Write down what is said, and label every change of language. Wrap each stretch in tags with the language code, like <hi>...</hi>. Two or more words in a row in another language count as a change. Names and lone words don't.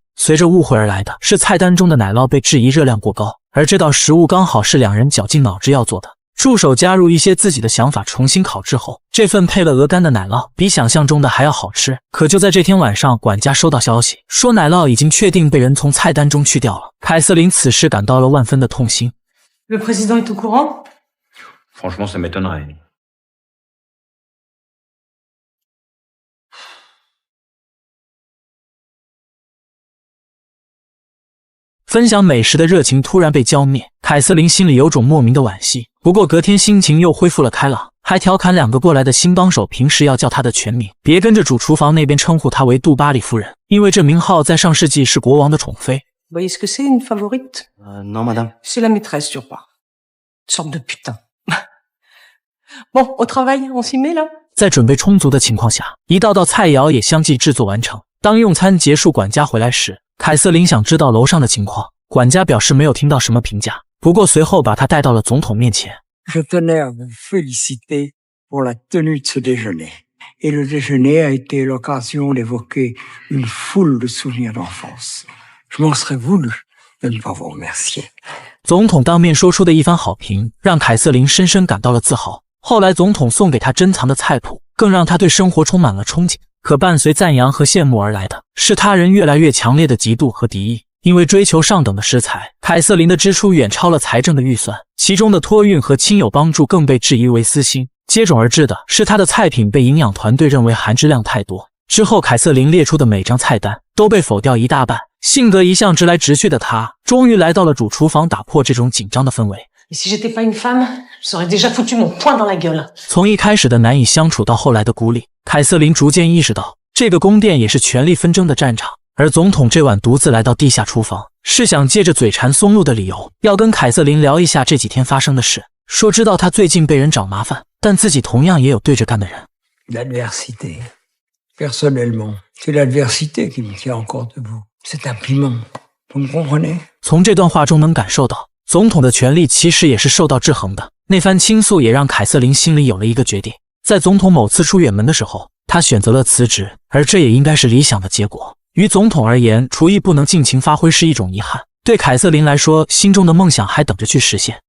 <zh>随着误会而来的是菜单中的奶酪被质疑热量过高，而这道食物刚好是两人绞尽脑汁要做的。助手加入一些自己的想法，重新烤制后，这份配了鹅肝的奶酪比想象中的还要好吃。可就在这天晚上，管家收到消息，说奶酪已经确定被人从菜单中去掉了。凯瑟琳此时感到了万分的痛心。</zh> <fr>Le président est au courant? Franchement, ça m'étonnerait.</fr> <zh>分享美食的热情突然被浇灭，凯瑟琳心里有种莫名的惋惜。不过隔天心情又恢复了开朗，还调侃两个过来的新帮手平时要叫她的全名，别跟着主厨房那边称呼她为杜巴里夫人，因为这名号在上世纪是国王的宠妃。</zh> <fr>Vous voyez ce que c'est, une favorite? Non, madame. C'est la maîtresse du roi. Sorte de putain. Bon, au travail, on s'y met là?</fr> <zh>在准备充足的情况下，一道道菜肴也相继制作完成。当用餐结束，管家回来时，凯瑟琳想知道楼上的情况，管家表示没有听到什么评价，不过随后把他带到了总统面前。</zh> <fr>Je tenais à vous féliciter pour la tenue de ce déjeuner. Et le déjeuner a été l'occasion d'évoquer une foule de souvenirs d'enfance. Je m'en serais voulu de ne pas vous remercier.</fr> <zh>总统当面说出的一番好评，让凯瑟琳深深感到了自豪。后来总统送给她珍藏的菜谱，更让她对生活充满了憧憬。可伴随赞扬和羡慕而来的是他人越来越强烈的嫉妒和敌意。因为追求上等的食材，凯瑟琳的支出远超了财政的预算，其中的托运和亲友帮助更被质疑为私心。接踵而至的是她的菜品被营养团队认为含质量太多。之后凯瑟琳列出的每张菜单都被否掉一大半。性格一向直来直去的她，终于来到了主厨房，打破这种紧张的氛围。</zh> <fr>Et si j'étais pas une femme, j'aurais déjà foutu mon poing dans la gueule.</fr> <zh>从一开始的难以相处到后来的孤立，凯瑟琳逐渐意识到，这个宫殿也是权力纷争的战场。而总统这晚独自来到地下厨房，是想借着嘴馋松露的理由，要跟凯瑟琳聊一下这几天发生的事。说知道他最近被人找麻烦，但自己同样也有对着干的人。</zh> <fr>L'adversité. Personnellement, c'est l'adversité qui me tient encore debout. C'est un piment. Vous me comprenez?</fr> <zh>从这段话中能感受到，总统的权力其实也是受到制衡的。那番倾诉也让凯瑟琳心里有了一个决定。在总统某次出远门的时候，他选择了辞职，而这也应该是理想的结果。于总统而言，厨艺不能尽情发挥是一种遗憾。对凯瑟琳来说，心中的梦想还等着去实现。</zh>